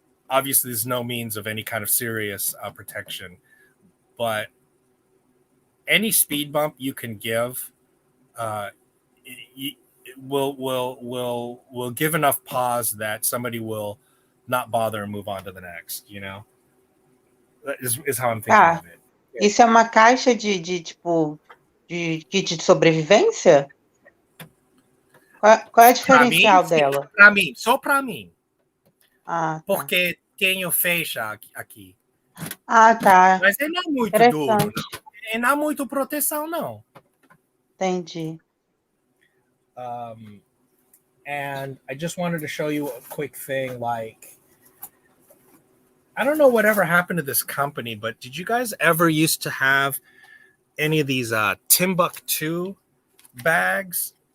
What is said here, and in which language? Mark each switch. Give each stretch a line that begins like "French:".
English: Obviously, there's no means of any kind of serious protection, but any speed bump you can give will give enough pause that somebody will not bother and move on to the next, That is how I'm thinking of it.
Portuguese: Isso é uma caixa de kit de sobrevivência? Qual é a diferencial dela? Para mim, só para mim. Ah, tá. Porque tenho fecha aqui. Ah, tá. Mas ele não é muito duro, não. Ele não é muito proteção, não. Entendi.
English: And I just wanted to show you a quick thing, like, I don't know whatever happened to this company, but did you guys ever used to have any of these Timbuktu bags?